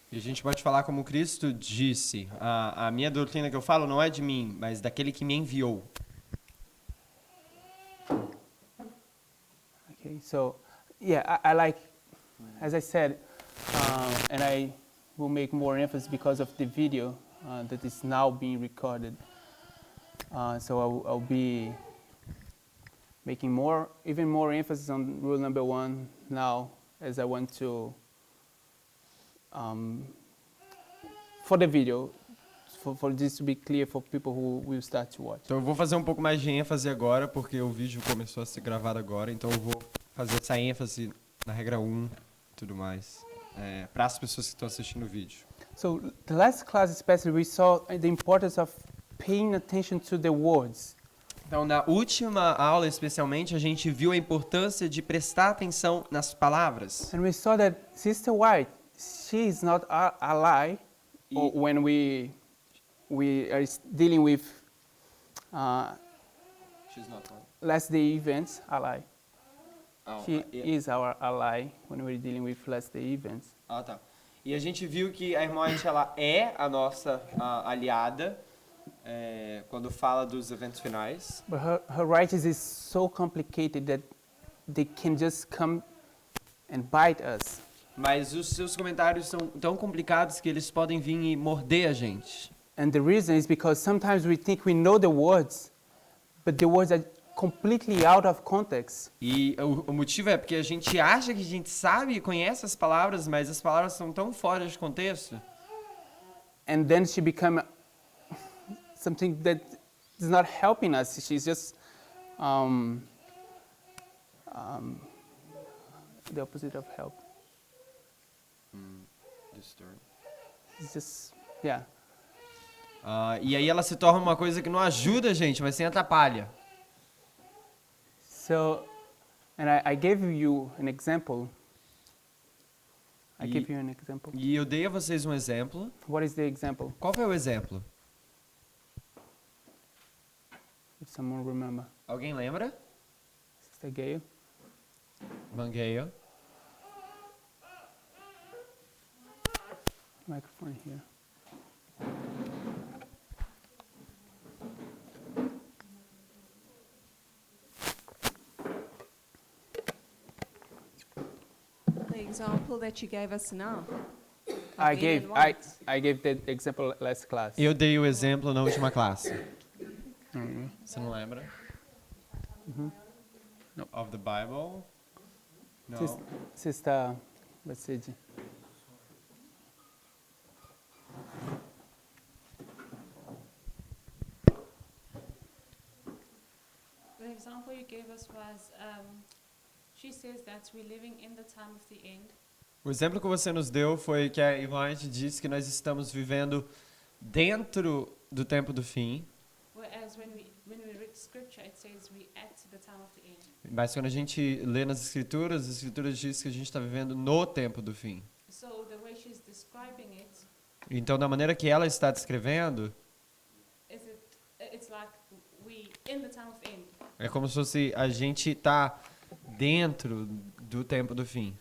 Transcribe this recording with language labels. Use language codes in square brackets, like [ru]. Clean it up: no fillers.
[pt] E a gente pode falar como Cristo disse, a minha doutrina que eu falo não é de mim, mas daquele que me enviou. [en] Okay, so yeah, I like, as I said, and I will make more emphasis because of the video that is now being recorded. So I'll be making even more emphasis on rule number 1 now, as I want to, for the video, for this to be clear for people who will start to watch. [pt] Então eu vou fazer um pouco mais de ênfase agora, porque o vídeo começou a ser gravado agora, então eu vou fazer essa ênfase na regra 1 e tudo mais, para as pessoas que estão assistindo o vídeo. [en] So the last class especially we saw the importance of paying attention to the words. [pt] Então, na última aula, especialmente, a gente viu a importância de prestar atenção nas palavras. [en] And we saw that Sister White, she is not our ally when we are dealing with She's not one. last day events, ally. Oh, She is our ally when we're dealing with last day events. [pt] tá. E a gente viu que a irmã White, ela é a nossa aliada quando fala dos eventos finais. [en] But her writings is so complicated that they can just come and bite us. [pt] Mas os seus comentários são tão complicados que eles podem vir e morder a gente. [en] And the reason is because sometimes we think we know the words, but the words are completely out of context. [pt] E o motivo é porque a gente acha que a gente sabe e conhece as palavras, mas as palavras são tão fora de contexto. [en] And then she become something that is not helping us. She's just the opposite of help. It's just, yeah. [pt] E aí ela se torna uma coisa que não ajuda a gente, mas sim atrapalha. [en] So, and I gave you an example. I give you an example. [pt] E eu dei a vocês um exemplo. [en] What is the example? [pt] Qual foi o exemplo? [en] If someone remember. [pt] Alguém lembra? [en] Sister Gail? Mangueia. Microphone here. The example that you gave us now. I Green gave and white. I gave the example last class. [pt] Eu dei o exemplo na última classe. Mhm. Você não lembra? [en] No. Of the Bible? No. Sister, let's see. The example you gave us was, she says that we're living in the time of the end. [pt] O exemplo que você nos deu foi que a Ivante disse que nós estamos vivendo dentro do tempo do fim, [en] Whereas when we read scripture, it says we're at the time of the end. [pt] mas quando a gente lê nas Escrituras, as Escrituras dizem que a gente está vivendo no tempo do fim. [en] So the way she's describing it, [pt] Então, da maneira que ela está descrevendo, [en] it's like we in the time of the end. [pt] é como se fosse a gente está dentro do tempo do fim.